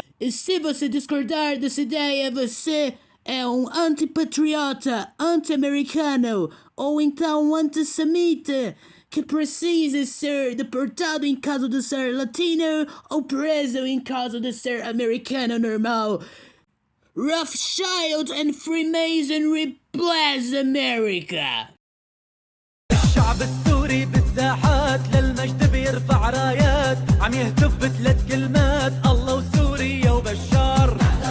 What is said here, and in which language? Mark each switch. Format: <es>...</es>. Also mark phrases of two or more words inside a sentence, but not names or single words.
<pt>E se você discordar dessa ideia, você é um antipatriota, anti-americano ou então um antissemita que precisa ser deportado em caso de ser latino ou preso em caso de ser americano normal.</pt> <en>Rothschild and Freemasonry bless America.</en> <ar>الشعب السوري بالساحات للمجد بيرفع رايات عم يهتف بثلاث كلمات الله وسوريا وبشار.</ar>